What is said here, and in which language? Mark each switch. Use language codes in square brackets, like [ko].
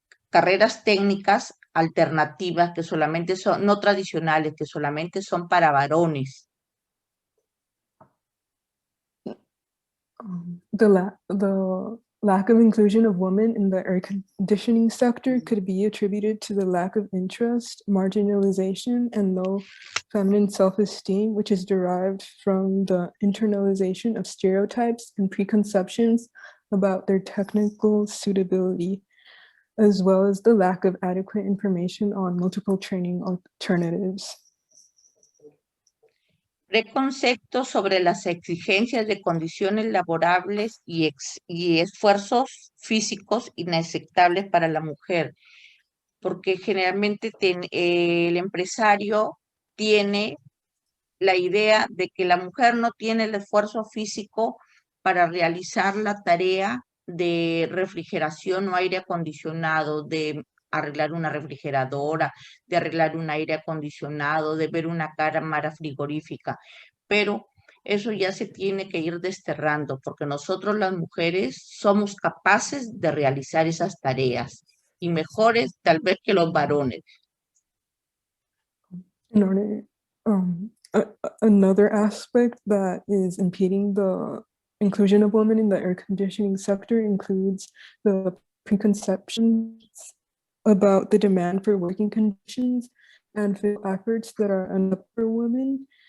[es] carreras técnicas alternativas que solamente son no tradicionales, que solamente son para varones. [en] The lack of inclusion of women in the air conditioning sector could be attributed to the lack of interest, marginalization, and low feminine self-esteem, which is derived from the internalization of stereotypes and preconceptions about their technical suitability, as well as the lack of adequate information on multiple training alternatives. [es] Preconceptos sobre las exigencias de condiciones laborables y esfuerzos físicos inaceptables para la mujer, porque generalmente el empresario tiene la idea de que la mujer no tiene el esfuerzo físico para realizar la tarea de refrigeración o aire acondicionado, de arreglar una refrigeradora, de arreglar un aire acondicionado, de ver una cámara frigorífica, pero eso ya se tiene que ir desterrando, porque nosotros las mujeres somos capaces de realizar esas tareas y mejores tal vez que los varones. [en] In order, another aspect that is impeding the inclusion of women in the air conditioning sector includes the preconceptions about the demand for working conditions and physical efforts that are enough for women.